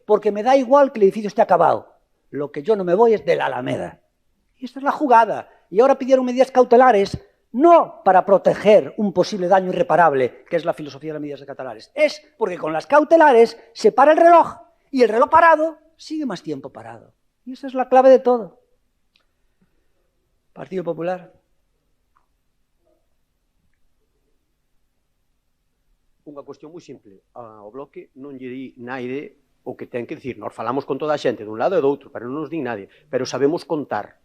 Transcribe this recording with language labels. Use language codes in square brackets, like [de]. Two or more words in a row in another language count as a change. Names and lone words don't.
[es] Porque me da igual que el edificio esté acabado, lo que yo no me voy es de la Alameda. Y esta es la jugada. Y ahora pidieron medidas cautelares, no para proteger un posible daño irreparable, que es la filosofía de las medidas cautelares, es porque con las cautelares se para el reloj, y el reloj parado sigue más tiempo parado. Y esa es la clave de todo. Partido Popular. [gl] Unha cuestión moi simple. Ao Bloque non lle di naide o que ten que dicir. Nós falamos con toda a xente dun lado e do outro, pero non nos di nadie. Pero sabemos contar.